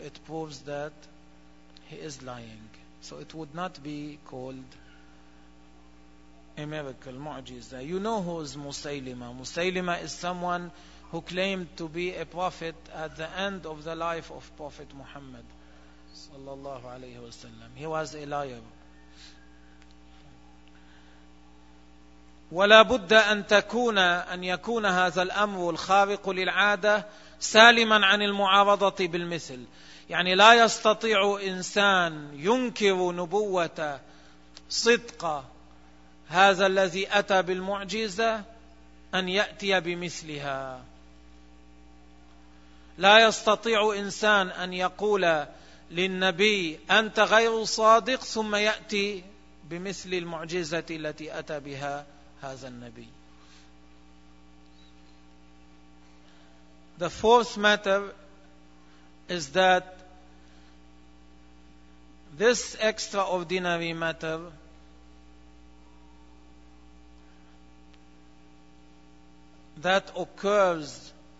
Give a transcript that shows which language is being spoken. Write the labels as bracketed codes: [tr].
[en] It proves that he is lying. So it would not be called a miracle, mu'jiza. You know who is Musaylima. Musaylima is someone who claimed to be a prophet at the end of the life of Prophet Muhammad [ar] sallallahu alayhi wa sallam. [en] He was a liar. [ar] ولا بد أن يكون هذا الأمر الخارق للعادة سالما عن المعارضة بالمثل. يعني لا يستطيع إنسان ينكر نبوة صدق هذا الذي أتى بالمعجزة أن يأتي بمثلها. لا يستطيع إنسان أن يقول للنبي أنت غير صادق ثم يأتي بمثل المعجزة التي أتى بها هذا النبي. [en] The fourth matter is that this extraordinary matter that occurs